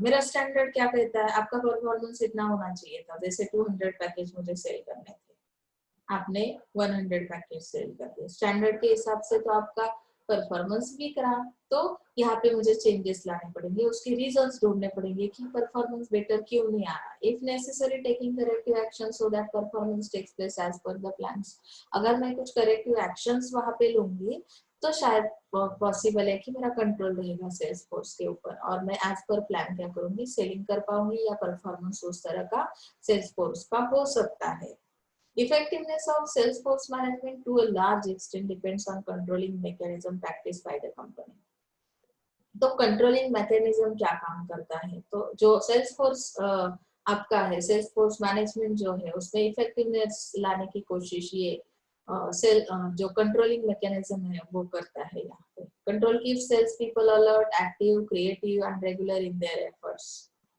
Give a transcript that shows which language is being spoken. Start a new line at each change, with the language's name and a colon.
Hindi: मेरा स्टैंडर्ड क्या कहता है, आपका परफॉर्मेंस इतना होना चाहिए था, जैसे 200 पैकेज मुझे सेल करने थे, आपने 100 पैकेज सेल कर दिए, स्टैंडर्ड के हिसाब से तो आपका परफॉर्मेंस भी करा, तो यहाँ पे मुझे चेंजेस लाने पड़ेंगे, उसके रीजंस ढूंढने पड़ेंगे कि परफॉर्मेंस बेटर क्यों नहीं आ रहा,
English: If necessary taking corrective action so that performance takes place as per the plans.
Hindi: अगर मैं कुछ करेक्टिव एक्शंस वहां पे लूंगी तो शायद पॉसिबल है कि मेरा कंट्रोल रहेगा सेल्स फोर्स के ऊपर और मैं एज पर प्लान क्या करूंगी, सेलिंग कर पाऊंगी या परफॉर्मेंस उस तरह का सेल्स फोर्स का हो सकता है।
English: Effectiveness of sales force management to a large extent depends on controlling mechanism practiced by the company.
Hindi: तो कंट्रोलिंग मैकेनिज्म क्या काम करता है, तो जो सेल्स फोर्स आपका है, सेल्स फोर्स मैनेजमेंट जो है उसमें इफेक्टिवनेस लाने की कोशिश ये सेल जो कंट्रोलिंग मैकेनिज्म है वो करता है। यहाँ पे
English: Control keeps sales people alert, active, creative and regular in their efforts.